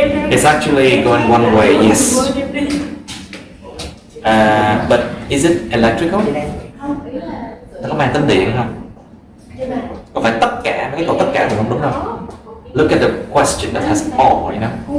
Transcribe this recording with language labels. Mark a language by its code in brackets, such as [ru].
[en] It's actually going one way, yes. But is it electrical? [vi] Nó có mang tính điện không? Có phải tất cả, mấy cái câu tất cả thì không đúng đâu. [en] Look at the question that has all, you know.